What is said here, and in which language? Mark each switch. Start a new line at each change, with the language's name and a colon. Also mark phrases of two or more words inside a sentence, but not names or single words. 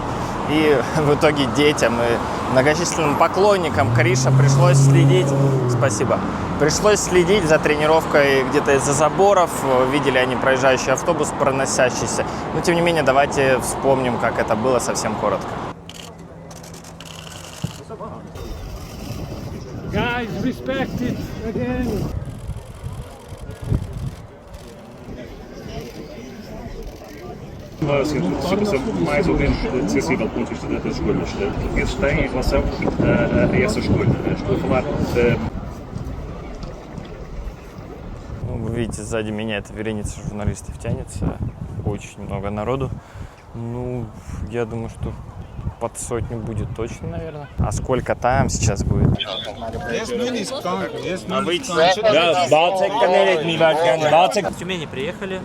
Russian: И в итоге детям и многочисленным поклонникам Криша пришлось следить. Спасибо. Пришлось следить за тренировкой где-то из-за заборов. Видели они проезжающий автобус, проносящийся. Но тем не менее, давайте вспомним, как это было совсем коротко.
English: Guys, respect it again.
Portuguese: Mais ou menos sensível do ponto de vista das escolhas. Portugueses têm em relação a essa escolha. Estou a falar
Russian: Вы видите, сзади меня эта вереница журналистов тянется. Очень много народу. Ну, я думаю, что под сотню будет точно, наверное. А сколько там сейчас будет? В Тюмени приехали.